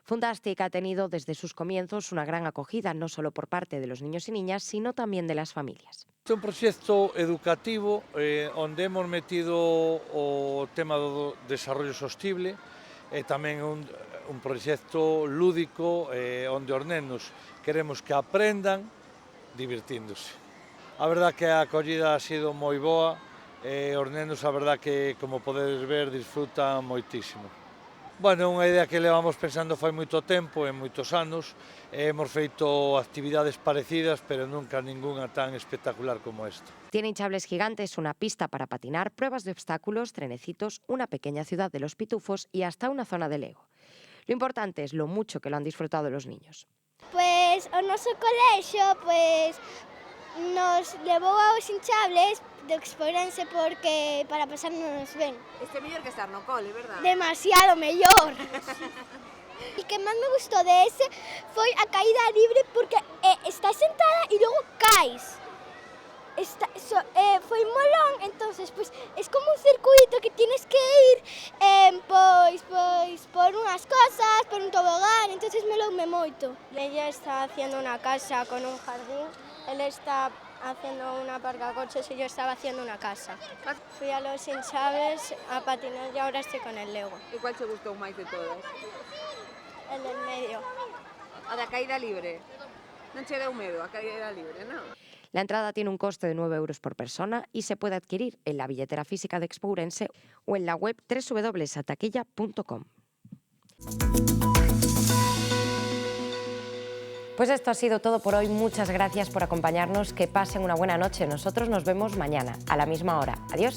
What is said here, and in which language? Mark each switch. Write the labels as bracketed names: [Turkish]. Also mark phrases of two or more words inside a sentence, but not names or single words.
[Spanish] Funtastic ha tenido desde sus comienzos una gran acogida, no solo por parte de los niños y niñas, sino también de las familias. [Galician] Este é un proxecto educativo onde [Spanish] hemos metido [Galician] o tema do desarrollo sostible e tamén un proxecto lúdico onde os nenos queremos que aprendan divirtíndose. A verdad que a acollida [Spanish] ha sido [Galician] moi boa e os nenos a verdad que, como podedes ver, disfrutan moitísimo. Bueno, é unha idea que levamos pensando fai moito tempo, en moitos anos, e hemos feito actividades parecidas, pero nunca ninguna tan espectacular como esta. [Spanish] Tiene hinchables gigantes, una pista para patinar, pruebas de obstáculos, trenecitos, una pequeña ciudad de los pitufos y hasta una zona de Lego. Lo importante es lo mucho que lo han disfrutado los niños. [Galician] Pois o noso colexio nos levou aos hinchables de Expourense porque para pasarnos ben. Este é mellor que estar no cole, verdad? Demasiado mellor. O que máis me gustou de ese foi a caída libre porque estás sentada e logo caes. Foi molón, [Spanish] entonces pues es como un circuito que tienes que ir [Galician] pois por unhas cosas, por un tobogán, entonces meloume moito. [Spanish] Ella está haciendo una casa con un jardín, él está haciendo una aparcacoches y yo estaba haciendo una casa. Fui a los hinchables a patinar y ahora estoy con el Lego. [Galician] E cuál te gustou máis de todas? [Spanish] El del medio. [Galician] A da caída libre. Non che deu medo a caída libre, non? [Spanish] La entrada tiene un coste de 9 euros por persona y se puede adquirir en la billetera física de Expourense o en la web www.ataquilla.com. Pues esto ha sido todo por hoy. Muchas gracias por acompañarnos. Que pasen una buena noche. Nosotros nos vemos mañana a la misma hora.